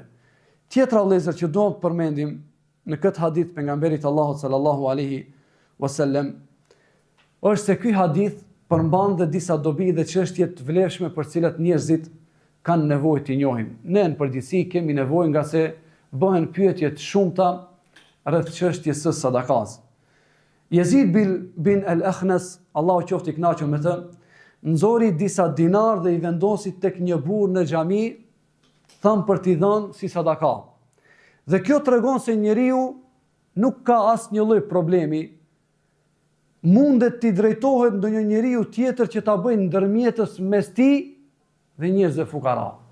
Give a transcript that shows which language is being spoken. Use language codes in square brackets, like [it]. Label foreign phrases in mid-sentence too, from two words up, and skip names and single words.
[sq] Tjetra vëllezër që duam të përmendim në këtë hadith pejgamberit Allahut [ar] صلى الله عليه وسلم [sq] është se ky hadith përmban dhe disa dobi dhe çështje të vlefshme për cilat njerëzit kanë nevojë të njohin. Ne në përgjithësi kemi nevojë nga se bëhen pyetje të shumta rreth çështjes së sadakas. Yazid bin al-Akhnas, Allahu qoftë i kënaqur me të, nxori disa dinar dhe i vendosi tek një burr në xhami, thamë për t'i dhënë si sadaka. Dhe kjo tregon se njeriu nuk ka asnjë lloj problemi, mundet t'i drejtohet ndonjë njeriu tjetër që ta bëjë ndërmjetës mes tij dhe njerëzve fukara.